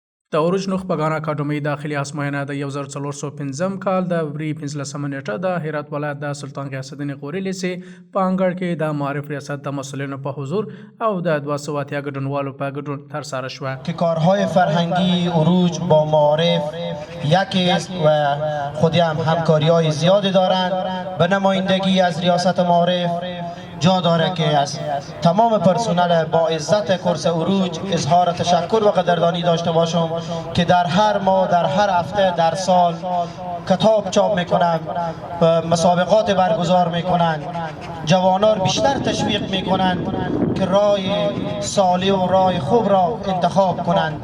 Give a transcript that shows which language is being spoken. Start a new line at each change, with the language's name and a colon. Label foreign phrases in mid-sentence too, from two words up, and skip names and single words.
Pashto: د اوروج نخبگان اکاډمۍ داخلي ازموینه د 1405 کال د وری 15 نیټه د هرات ولایت د سلطان غیاث الدین غوري لیسې په انګړ کې د معارف ریاست د مسئولینو په حضور او د 280 ګډونوالو په ګډون ترسره شوه
Persian: که کارهای فرهنگی اوروج با معارف یکی است و خودی هم همکاری‌های زیادی دارند. به نمایندگی از ریاست معارف جا داره که از تمام پرسنل با عزت کورس اوروج اظهار تشکر و قدردانی داشته باشم که در هر ماه، در هر هفته، در سال کتاب چاپ میکنن، مسابقات برگزار میکنن، جوانان بیشتر تشویق میکنن که راه صالح و راه خوب را انتخاب کنند.